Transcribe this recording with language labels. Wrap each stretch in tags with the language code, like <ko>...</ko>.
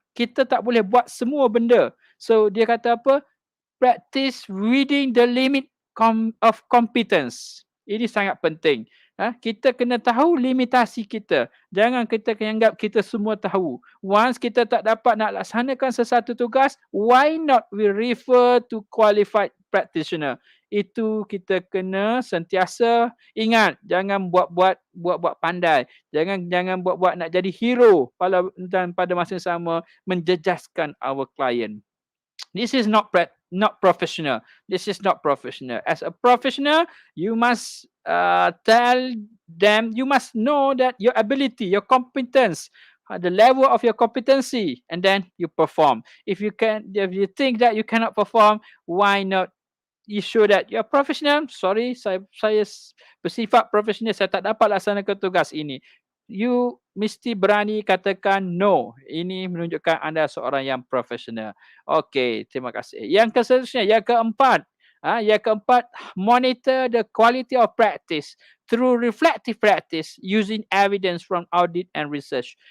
<ms>Kita tak boleh buat semua benda. So dia kata apa?</ms> <en>Practice within the limit of competence.</en> <ms>Ini sangat penting. Kita kena tahu limitasi kita. Jangan kita anggap kita semua tahu. Once kita tak dapat nak laksanakan sesuatu tugas,</ms> <en>why not we refer to qualified practitioner?</en> <ms>Itu kita kena sentiasa ingat, jangan buat-buat pandai. Jangan buat-buat nak jadi hero dan pada masa yang sama menjejaskan</ms> <en>our client. This is not professional. This is not professional. As a professional, you must tell them, you must know that your ability, your competence, the level of your competency, and then you perform. If you think that you cannot perform, why not you show that you're professional? Sorry,</en> <ms>saya bersifat profesional, saya tak dapat laksanakan tugas ini. You mesti berani katakan no. Ini menunjukkan anda seorang yang profesional. Okey, terima kasih. Yang seterusnya, yang keempat. Yang keempat,</ms> <en>monitor the quality of practice through reflective practice using evidence from audit and research.</en>